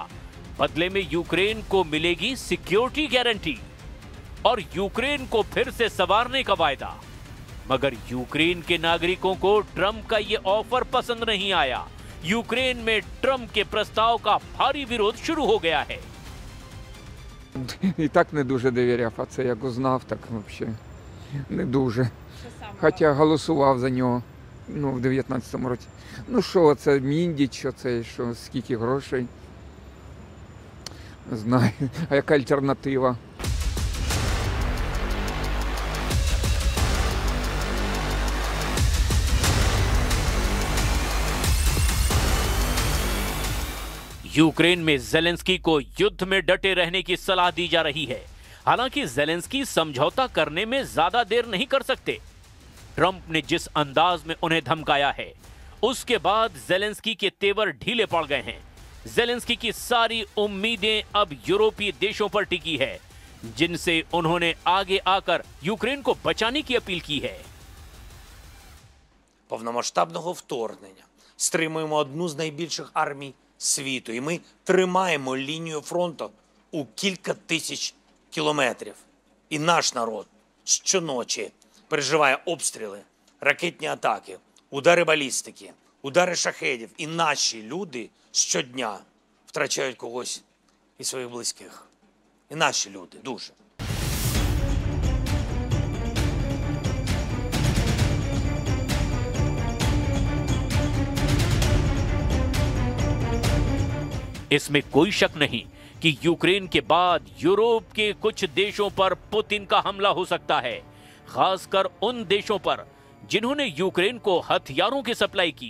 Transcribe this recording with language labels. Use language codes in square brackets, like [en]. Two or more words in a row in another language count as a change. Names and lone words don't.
[hi] बदले में यूक्रेन को मिलेगी [en] security guarantee [hi] और यूक्रेन को फिर से संवारने का वायदा। मगर यूक्रेन के नागरिकों को ट्रंप का ये ऑफर पसंद नहीं आया। यूक्रेन में ट्रंप के प्रस्ताव का भारी विरोध शुरू हो गया है। [uk] І так не дуже довіряв, а це як узнав, так взагалі не дуже. Хоча голосував за нього в 19-му році. Ну що, це Міндіч, оце, що, скільки грошей? Не знаю. А яка альтернатива? [hi] यूक्रेन में जेलेंस्की को युद्ध में डटे रहने की सलाह दी जा रही है। हालांकि जेलेंस्की समझौता करने में ज्यादा देर नहीं कर सकते। ट्रंप ने जिस अंदाज में उन्हें धमकाया है, उसके बाद जेलेंस्की के तेवर ढीले पड़ गए हैं। जेलेंस्की की सारी उम्मीदें अब यूरोपीय देशों पर टिकी है, जिनसे उन्होंने आगे आकर यूक्रेन को बचाने की अपील की है। [uk] Повномасштабного вторгнення стримуємо одну з найбільших армій світу, і ми тримаємо лінію фронту у кілька тисяч кілометрів. І наш народ щоночі переживає обстріли, ракетні атаки, удари балістики, удари шахедів. І наші люди щодня втрачають когось із своїх близьких. І наші люди дуже. [hi] इसमें कोई शक नहीं कि यूक्रेन के बाद यूरोप के कुछ देशों पर पुतिन का हमला हो सकता है, खासकर उन देशों पर जिन्होंने यूक्रेन को हथियारों की सप्लाई की।